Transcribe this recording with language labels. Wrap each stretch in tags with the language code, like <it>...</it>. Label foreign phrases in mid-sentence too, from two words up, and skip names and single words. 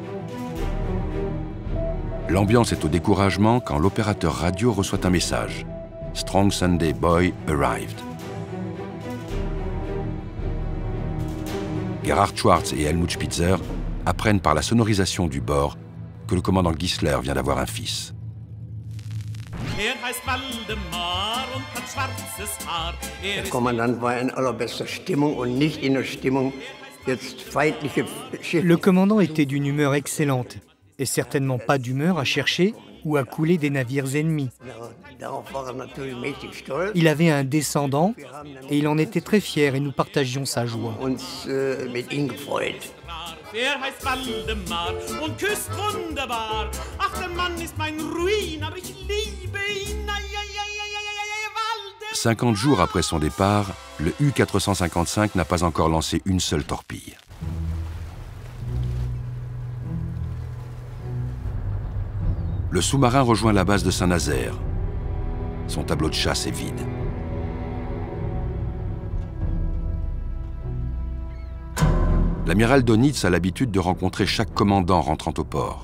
<fr>L'ambiance est au découragement quand l'opérateur radio reçoit un message.</fr> <en>« Strong Sunday Boy arrived ».</en> <fr>Gerhard Schwarz et Helmut Spitzer apprennent par la sonorisation du bord que le commandant Gisler vient d'avoir un fils.</fr> <de>Der Kommandant war in allerbester Stimmung und nicht in der Stimmung, jetzt feindliche Schiffe.</de> <fr>Le commandant était d'une humeur excellente et certainement pas d'humeur à chercher ou à couler des navires ennemis. Il avait un descendant et il en était très fier et nous partagions sa joie.</fr> <de>Er heißt Waldemar und küsst wunderbar. Ach, der Mann ist mein Ruin, aber ich liebe ihn.</de> <fr>50 jours après son départ, le U-455 n'a pas encore lancé une seule torpille. Le sous-marin rejoint la base de Saint-Nazaire. Son tableau de chasse est vide. L'amiral Dönitz a l'habitude de rencontrer chaque commandant rentrant au port.</fr>